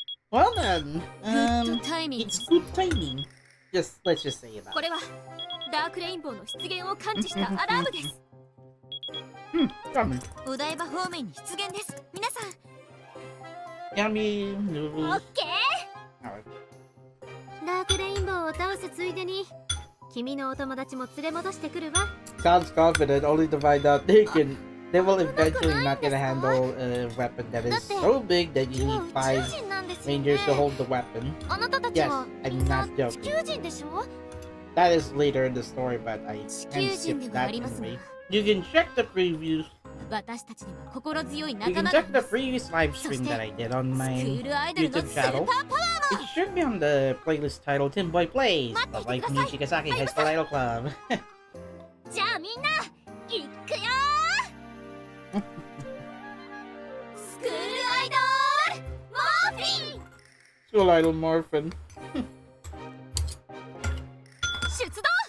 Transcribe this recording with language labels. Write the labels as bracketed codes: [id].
[en] Well then, it's good timing. Let's just say that. [ja] これはダークレインボーの出現を感知したアラームです。お台場方面に出現です。皆さん。 [en] Yummy noodles. [ja] オッケー。ダークレインボーを倒すついでに、君のお友達も連れ戻してくるわ。 [en] Sounds confident, only to find out they will eventually not gonna handle a weapon that is so big that you need 5 rangers to hold the weapon. Yes, I'm not joking. That is later in the story, but I can skip that anyway. You can check the previews. You can check the previous live stream that I did on my YouTube channel. It should be on the playlist titled Tim Boy Plays, but like Nijigasaki High School Idol Club. [ja] じゃあみんな行くよー。スクールアイドルモーフィン。 [en] School Idol Morphin. [ja] 出動。